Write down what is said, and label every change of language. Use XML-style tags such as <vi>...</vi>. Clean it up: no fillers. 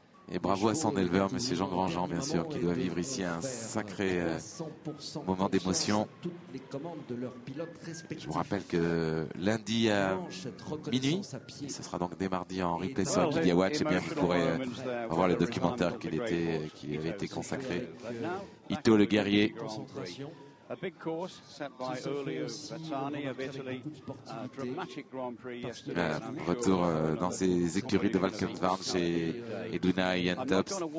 <fr>Et bravo à son éleveur, monsieur Jean Grandjean, bien sûr, qui doit vivre ici un sacré moment d'émotion. Je vous rappelle que lundi à minuit, ce sera donc dès mardi en replay sur Media Watch, et bien vous pourrez voir le documentaire qui avait été consacré. Ito le guerrier.</fr> <en>A big course set by Elio Battani of Italy. Dramatic Grand Prix yesterday.</en> <fr>Retour dans ses écuries de Valkenswaard chez Edwina et Ian Tops.</fr>